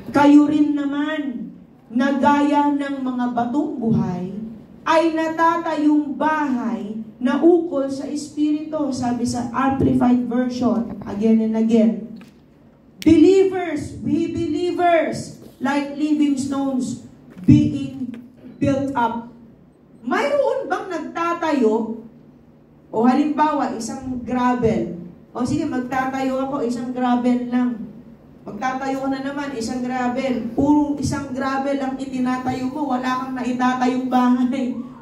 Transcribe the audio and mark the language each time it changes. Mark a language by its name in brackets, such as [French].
[Filipino] Kayo rin naman, na gaya ng mga batong buhay, ay natatayong bahay na ukol sa Espiritu. Sabi sa [English] Amplified Version, again and again. Believers, we believers, like living stones, being built up. [Filipino] Mayroon bang nagtatayo? O halimbawa, isang gravel. O sige, magtatayo ako, isang gravel lang. Magtatayo ka na naman, isang gravel. Puro isang gravel ang itinatayo mo. Wala kang naitatayong bahay.